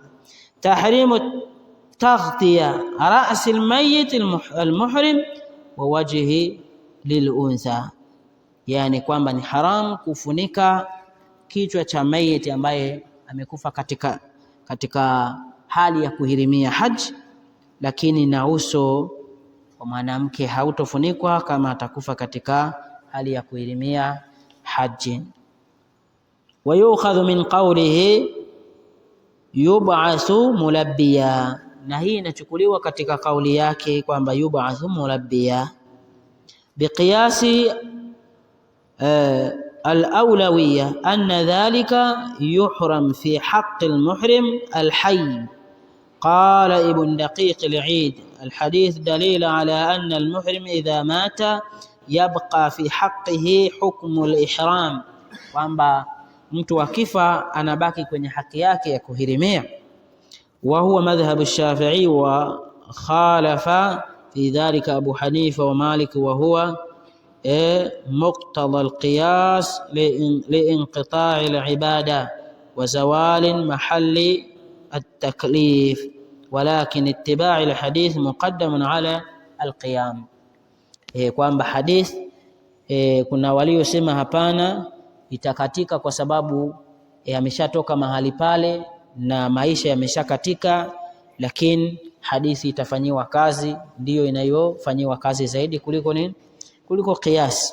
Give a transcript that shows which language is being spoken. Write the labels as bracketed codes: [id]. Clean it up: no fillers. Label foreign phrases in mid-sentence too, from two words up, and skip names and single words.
[ar] تحريم تغطية رأس الميت المحرم ووجه للأنثى, [sw] yani kwamba ni haramu kufunika kichwa cha mayiti ambaye amekufa katika hali ya kuhirimia haji, lakini na uso wa mwanamke hautofunikwa kama atakufa katika hali ya kuhirimia haji. [ar] ويؤخذ من قوله يبعث ملبيا, [sw] na hii inachukuliwa katika kauli yake kwamba [ar] يبعث ملبيا بقياس الأولوية أن ذلك يحرم في حق المحرم الحي. قال ابن دقيق العيد: الحديث دليل على أن المحرم إذا مات يبقى في حقه حكم الإحرام، [sw] kwamba mtu akifa anabaki kwenye haki yake ya kuhirimia. [ar] وهو مذهب الشافعي وخالف في ذلك أبو حنيفة ومالك، وهو مقتضى القياس لانقطاع العبادة وزوال محل التكليف، ولكن اتباع الحديث مقدم على القيام. [sw] kwamba hadith kuna waliosema hapana, itakatika kwa sababu ameshatoka mahali pale na maisha yameshakatika, lakini hadithi itafanyiwa kazi, ndiyo inayofanyiwa kazi zaidi kuliko qiyas.